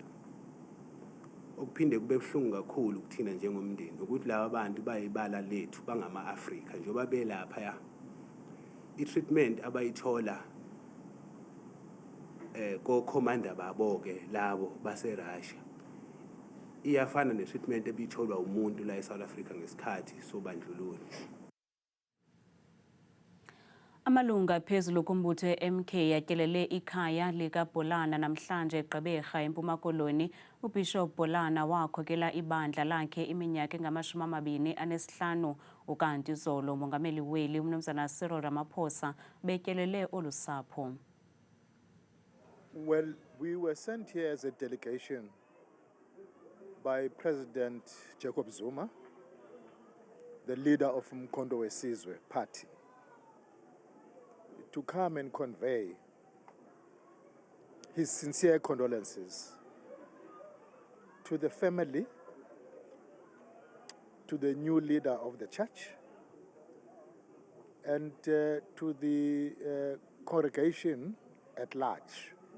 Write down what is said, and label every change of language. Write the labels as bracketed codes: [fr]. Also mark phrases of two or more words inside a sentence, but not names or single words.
[zu] Okuphinde kube buhlungu kakhulu kuthina njengomndeni ukuthi laba bantu bayibala lethu bangama-Afrika njengoba belapha ya i-treatment abayithola ko-commander babo-ke labo base-Russia iyafana ne-treatment ebitholwa umuntu la e-South Africa ngesikhathi sobandlululo. [xh] Amalunga phezulu kumbutho MK yatyelele ikhaya likaBholana namhlanje eGqeberha eMpuma Koloni. uBishop Bholana wakhokela ibandla lakhe iminyaka engama-25 ukanti izolo umongameli weli uMnumzana Cyril Ramaphosa betyelele olu sapho. [en] Well, we were sent here as a delegation by President Jacob Zuma, the leader of Mkondo Wesizwe Party, to come and convey his sincere condolences to the family, to the new leader of the church, and to the congregation at large.